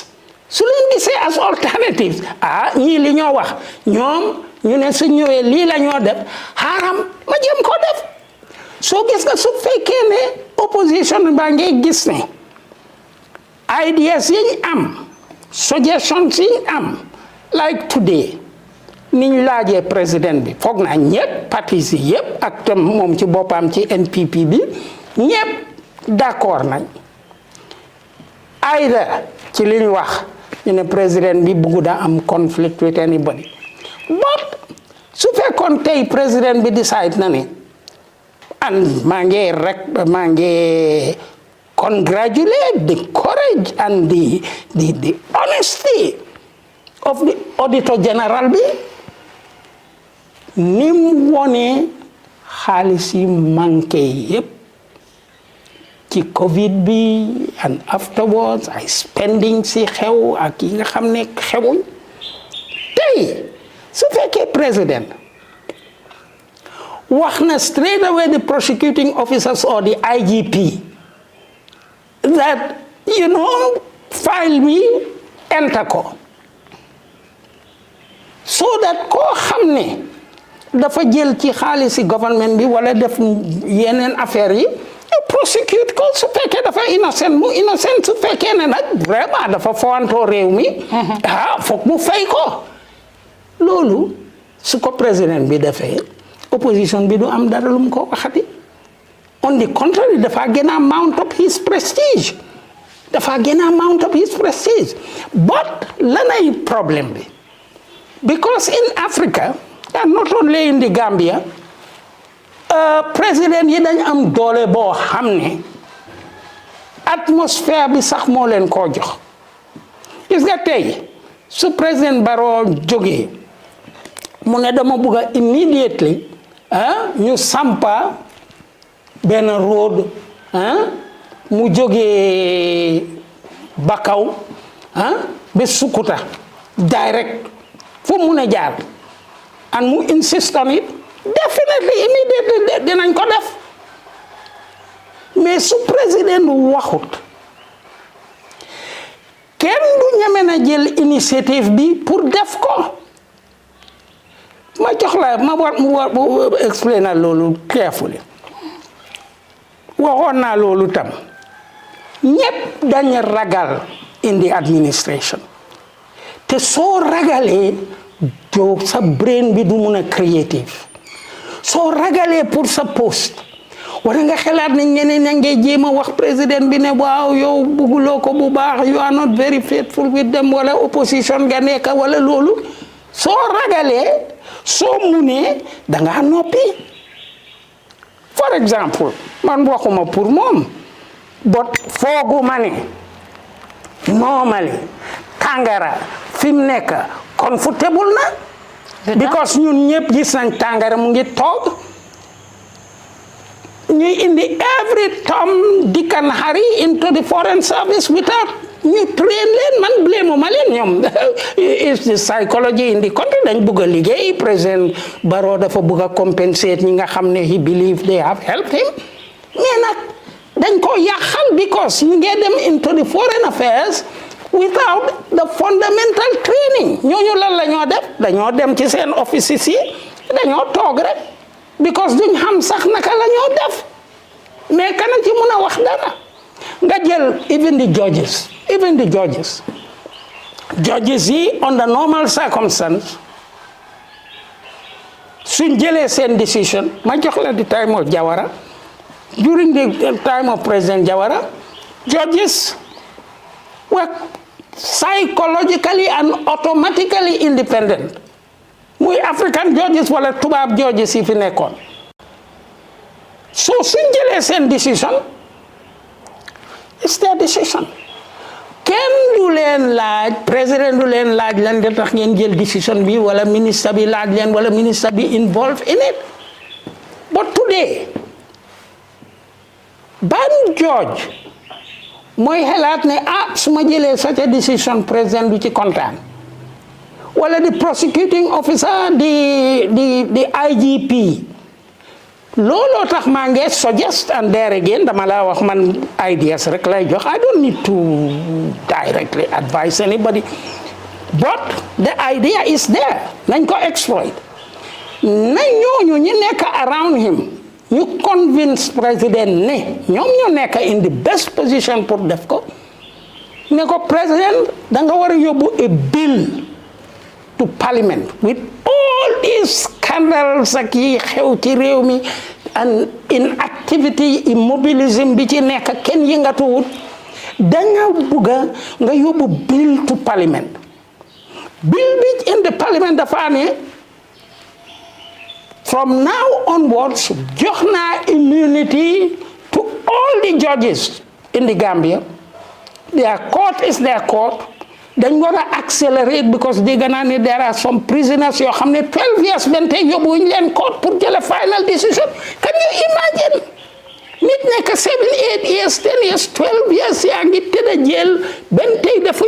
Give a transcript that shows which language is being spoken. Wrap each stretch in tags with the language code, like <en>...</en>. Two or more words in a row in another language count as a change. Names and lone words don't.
<en>So let say as alternatives.</en> <wo>Ñi li ñoo wax ñoom ñu ne su ñëwee lii la ñoo def xaaram ma jëm ko def soo gis nga su fekkee ne opposition baa ngi gis ne ideas yi ñu am suggestions yi ñu am</wo> <en>like today</en> <wo>ni ñu laajee président bi foog naa ñëpp partis yi yëpp ak tam moom ci boppam ci NPP bi ñëpp d'accord nañ either ci li ñu wax ñu ne président bi bëggu daa am</wo> <en>conflict with anybody but</en> <wo>su fekkoon tey président bi decide na ne and maa ngi</wo> <en>congratulate the courage and the honesty of the auditor general</en> <wo>bi ni mu wone xaalis yi manqué yépp ci Covid bi</wo> <en>and afterwards</en> <wo>ay spending si xew ak yi nga xam ne xewuñ tey su fekkee président wax na</wo> <en>straight away the prosecuting officers or the IGP that file bi enter ko so that</en> <wo>koo xam ne dafa jël ci xaalisi government bi wala def yeneen affaire yi prosecute ko su fekkee dafa innocent mu innocent su fekkee ne nag vraiment dafa fowantoo réew mi foog mu fay ko loolu su ko président bi defee opposition bi du am dara lu mu ko waxati</wo> <en>on the contrary</en> <wo>dafa gën a</wo> <en>mount up his prestige but</en> <wo>lanay problème bi</wo> <en>because in Africa and not only in the Gambia</en> <wo>président yi dañ am doole boo xam ne atmosphère bi sax moo leen koo jox gis nga tey su président Barrow jógee mu ne dama bëgg a immediately ñu sampa benn road mu jógee Bakaw ba Sukuta direct fu mu ne jaar and mu</wo> <en>insist on it definitely immediately</en> <wo>dinañ ko def mais su président waxut kenn du ñeme na jël initiative bi pour def ko ma jox la ma war explain na loolu carefully waxoon naa loolu tam ñépp dañ ragal in</wo> <en>the administration</en> <wo>te soo ragalee doo sa brain bi du mun a creative soo ragalee pour sa poste wala nga xalaat ne ñeneen ña ngay jéem a wax président bi ne waaw yow bugguloo ko bu baax</wo> <en>you are not very faithful with them</en> <wo>wala opposition nga nekk wala loolu soo ragalee soo munee danga noppi</wo> <en>for example</en> <wo>man waxuma pour moom but fooguma ne normally Tangara fi mu nekk comfortable na because ñun ñëpp gis nañ Tangara mu ngi toog ñuy indi</wo> <en>every Tom, Dick and Harry into the foreign service without</en> <wo>ñu train leen man blame ma leen ñoom</wo> <en>is the psychology in</en> <wo>the country dañ bëgg a liggéey président Barrow dafa bëgg a compensate ñi nga xam ne</wo> <en>he believe they have helped him</en> <wo>mais nag dañ ko yàqal because ñu ngi dem</wo> <en>into the foreign affairs without the fundamental training</en> <wo>ñooñu lan la ñoo def dañoo dem ci seen offices yi dañoo toog rek because duñ xam sax naka la ñoo def mais kana ci mun a wax dara nga jël</wo> <en>even the judges yi under normal circumstance</en> <wo>suñ jëlee seen decision ma jox la</wo> <en>the time of Jawara during the time of President Jawara judges were psychologically and automatically independent muy African judges wala tubaab judges</en> <wo>yi fi nekkoon so suñ jëlee seen decision</wo> <en>it's their decision</en> <wo>kenn du leen laaj président du leen laaj lan de tax ngeen jël decision bi wala ministre bi laaj leen wala ministre bi</wo> <en>involved in it but today</en> <wo>ban judge mooy xelaat ne su ma jëlee</wo> <en>such a decision</en> <wo>président du ci kontaan wala di prosecuting officer di IGP looloo tax maa ngi suggest</wo> <en>and there again</en> <wo>dama la wax man ideas rek lay jox</wo> <en>I don't need to directly advise anybody but the idea is there</en> <wo>nañ ko exploit nañ ñooñu ñi nekk around him ñu convince président ne ñoom ñoo nekk</wo> <en>in the best position</en> <wo>pour def ko ne ko président da nga war a yóbbu</wo> <en>a bill to parliament with all these scandals</en> <wo>ak yi xew ci réew mi</wo> <en>and inactivity immobilism</en> <wo>bi ci nekk kenn yëngatuwut da nga bugga nga yóbbu</wo> <en>bill to parliament bill</en> <wo>bi</wo> <en>in the parliament</en> <wo>dafa ne</wo> <en>from now onwards</en> <wo>jox naa</wo> <en>immunity to all the judges in the Gambia their court is their court</en> <wo>dañ war a</wo> <en>accelerate because</en> <wo>dégg naa ne</wo> <en>there are some prisoners</en> <wo>yoo xam ne</wo> <en>12 years</en> <wo>benn tey yóbbu wuñ leen court pour jële</wo> <en>final decision can you imagine</en> <wo>nit nekk 7 8 years 10 years 12 years yaa ngi tëdd a jël benn tey defuñ</wo>